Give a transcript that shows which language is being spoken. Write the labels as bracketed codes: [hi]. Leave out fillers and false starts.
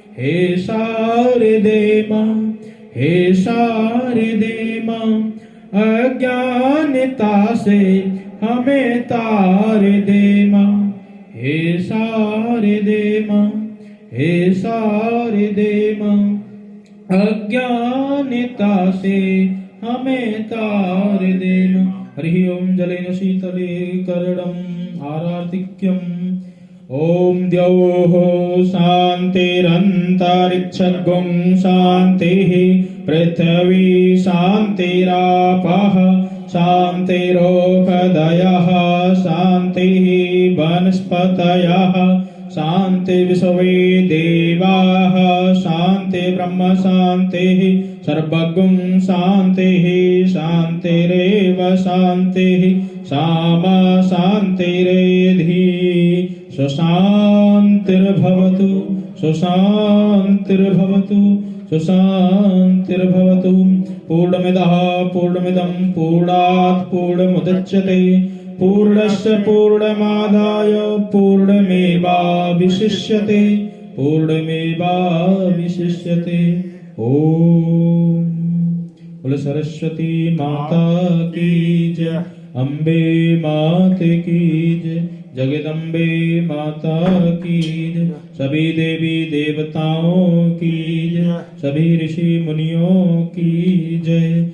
[hi] हे शारदे माँ, हे शारदे माँ, अज्ञानता से हमें तार दे माँ। हे शारदे माँ, हे शारदे माँ, अज्ञानता से हमें तार दे माँ। [sa] हरि ओम जलेन शीतले करणम् आरार्तिक्यम्। ओम द्यौः शान्तिरन्तरिक्षगुं शान्तिः, पृथ्वी शान्तिरापः शान्तिरोषधयः, शान्तिः वनस्पतयः, शान्ति विश्वे देवाः, शान्ति ब्रह्म शान्तिः, सर्वगुं शान्तिः, शान्तिरेव शान्तिः, सामा शान्तिरेधि। सुशान्तिर्भवतु, सुशान्तिर्भवतु, सुशान्तिर्भवतु। पूर्णमिदः पूर्णमिदं पूर्णात् पूर्णमुदच्यते, पूर्णस्य पूर्णमादाय पूर्णमेवावशिष्यते, पूर्णमेवावशिष्यते। [hi] ओम बोलो सरस्वती माता की जय, अम्बे माते की जय, जगदम्बे माता की जय, सभी देवी देवताओं की जय, सभी ऋषि मुनियों की जय।